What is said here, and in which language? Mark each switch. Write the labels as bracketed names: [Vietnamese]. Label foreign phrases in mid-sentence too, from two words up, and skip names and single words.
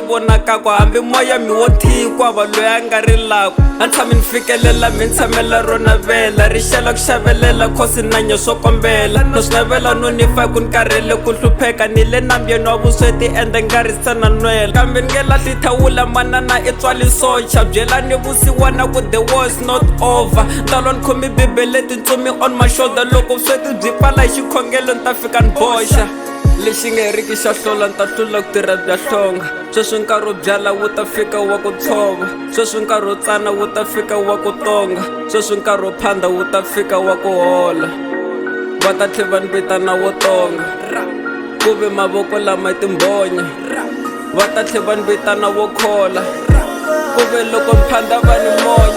[Tsonga] vonakaka, hambi moya mi wo thihi kwava loyi a nga rilaka, a ni tshami ni fikelela mi ni tshamela rona vela, ri xela ku xavelela khosi na nyo swo kombela, no swi navela no ni fa ku ni karhele ku hlupheka, ni le nambyeni wa vusweti ende nga ri se na nwela, kambe ni nge lahli thawula manana i tswali socha, byela ni vusiwana ku [English] the war is not over, [Tsonga] talo ni khomi bibele tintsumi [English] on my shoulder, [Tsonga] loko vusweti byi pfala hi xikhongelo ni ta fika ni boxa, lexi nga heriki xa hlola ni ta hlula ku tirha bya hlonga, sweswi nkarhi wo byala wu ta fika wa ku tshova, sweswi nkarhi wo tsana wu ta fika wa ku tonga, sweswi nkarhi wo phanda wu ta fika wa ku hola, va ta tlhe va ni vitana wo tonga, ku ve mavoko lama timbonya, va ta tlhe va ni vitana wo khola, ku ve loko mphanda va ni monye.